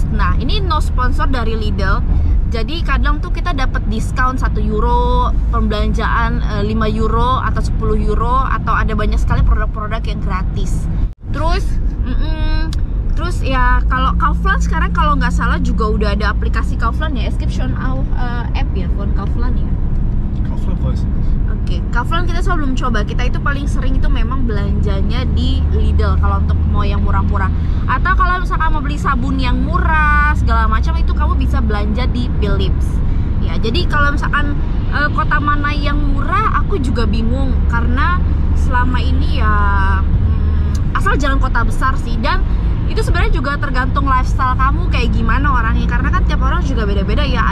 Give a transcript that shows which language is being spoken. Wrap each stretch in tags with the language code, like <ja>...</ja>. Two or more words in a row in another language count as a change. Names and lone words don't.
<id>Nah, ini</id> <en>no sponsor</en> <id>dari Lidl. Jadi kadang tuh kita dapat diskon 1 euro, pembelanjaan 5 euro atau 10 euro, atau ada banyak sekali produk-produk yang gratis. Terus ya kalau Kaufland sekarang kalau nggak salah juga udah ada aplikasi Kaufland ya, Escription app ya, phone Kaufland ya.</id> <de>Kaufland weiß ich nicht.</de> <id>Oke, Kaufland kita selalu belum coba. Kita itu paling sering itu memang belanjanya di Lidl kalau untuk mau yang murah-murah. Atau kalau misalkan mau beli sabun yang murah segala macam itu kamu bisa belanja di Philips. Ya, jadi kalau misalkan kota mana yang murah aku juga bingung karena selama ini ya asal jangan kota besar sih, dan itu sebenarnya juga tergantung lifestyle kamu kayak gimana orangnya, karena kan tiap orang juga beda-beda ya.</id>